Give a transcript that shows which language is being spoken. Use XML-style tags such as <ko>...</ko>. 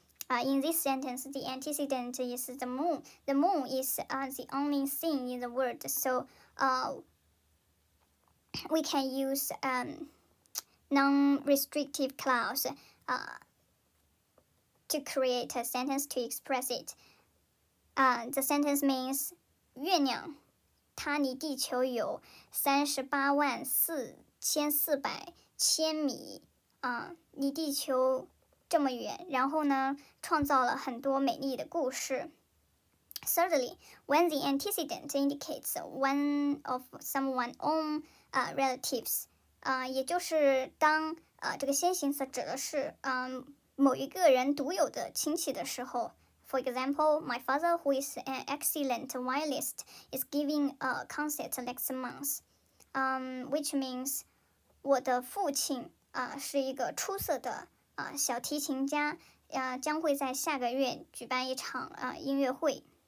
<en>In this sentence, the antecedent is the moon. The moon is the only thing in the world, so we can use non-restrictive clause to create a sentence to express it. The sentence means</en> <zh>月亮它离地球有38.400千米，离地球这么远，然后呢，创造了很多美丽的故事。</zh> <en>Thirdly, when the antecedent indicates one of someone's own relatives,</en> <zh>也就是当这个先行词指的是某一个人独有的亲戚的时候。</zh> <en>For example, my father, who is an excellent violinist, is giving a concert next month, which means</en> <zh>我的父亲是一个出色的小提琴家，将会在下个月举办一场音乐会。</zh>